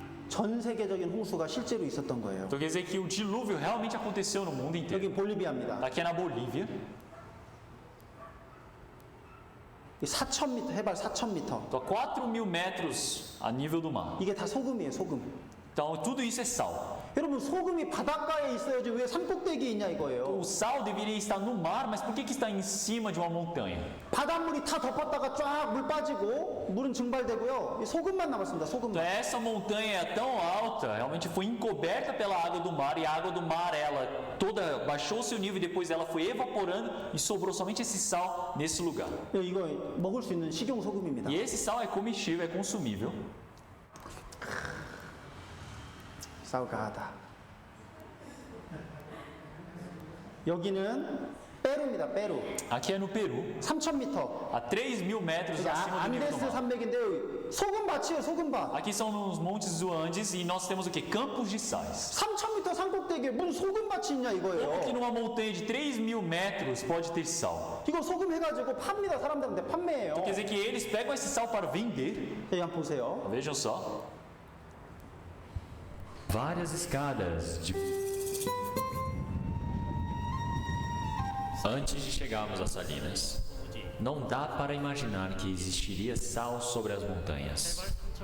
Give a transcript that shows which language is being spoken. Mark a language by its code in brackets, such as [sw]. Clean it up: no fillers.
[ko] 전 세계적인 홍수가 실제로 있었던 거예요. [pt] Então quer dizer que o dilúvio realmente aconteceu no mundo inteiro. [ko] 여기 볼리비아입니다. [pt] Aqui é na Bolívia. [ko] 4,000m, 해발 4,000m. [pt] Então a 4.000 metros a nível do mar. [ko] 이게 다 소금이에요, 소금. [pt] Então tudo isso é sal. [ko] 여러분, 소금이 바닷가에 있어야지 왜 산꼭대기에 있냐 이거예요. [pt] O sal deveria estar no mar, mas por que está em cima de uma montanha? [ko] 바닷물이 다 덮었다가 쫙 물 빠지고 물은 증발되고요. 이 소금만 남았습니다, [pt] Então [ko] 소금만. [pt] essa montanha é tão alta, realmente foi encoberta pela água do mar, e a água do mar ela toda baixou seu nível e depois ela foi evaporando e sobrou somente esse sal nesse lugar. [ko] 이거 먹을 수 있는 식용 소금입니다. [pt] E esse sal é comestível, é consumível. [ko] 사우가하다. 여기는 페루입니다, 페루. [pt] Aqui é no Peru, [ko] 3,000m. [pt] a 3.000 metros acima do nível do [ko] 안데스 [pt] mar. [ko] 산맥인데요. 소금밭이에요, 소금밭. [pt] Aqui são nos montes do Andes e nós temos o que? Campos de sais. [ko] 3,000m 산꼭대기에 무슨 소금밭이 있냐 [pt] Como que [ko] 이거예요. [pt] numa montanha de 3.000 metros pode ter sal? [ko] 이거 소금 해가지고 팝니다, 사람들한테 판매해요. [pt] Quer dizer que eles pegam esse sal para vender. [ko] 여기 한번 보세요. [pt] Vejam só. várias escadas de... Antes de chegarmos às salinas, não dá para imaginar que existiria sal sobre as montanhas.